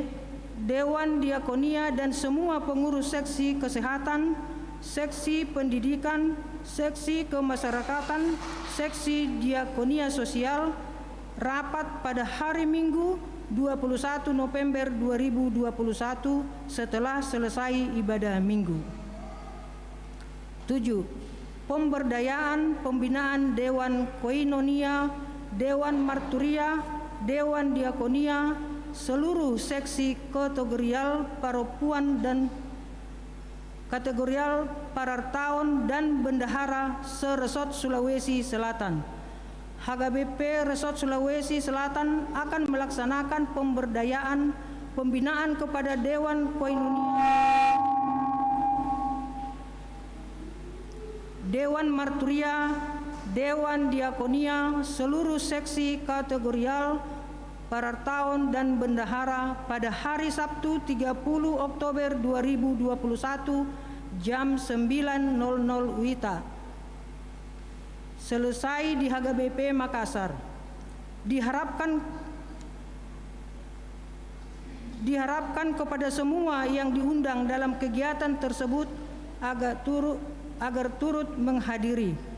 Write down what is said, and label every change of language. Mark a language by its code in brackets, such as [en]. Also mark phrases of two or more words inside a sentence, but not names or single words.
[id] Dewan Diakonia dan semua pengurus seksi kesehatan, seksi pendidikan, seksi kemasyarakatan, seksi diakonia sosial rapat pada hari Minggu 21 November 2021 setelah selesai ibadah minggu. 7. Pemberdayaan pembinaan Dewan Koinonia, Dewan Marturia, Dewan Diakonia, seluruh seksi kategorial paropuan dan kategorial parartaon dan bendahara se-Resort Sulawesi Selatan. HKBP Resort Sulawesi Selatan akan melaksanakan pemberdayaan pembinaan kepada Dewan Koinonia, Dewan Marturia, Dewan Diakonia, seluruh seksi kategorial parartaon dan bendahara pada hari Sabtu 30 Oktober 2021 jam 9.00 WITA. Selesai di HKBP Makassar. Diharapkan kepada semua yang diundang dalam kegiatan tersebut agar turut menghadiri.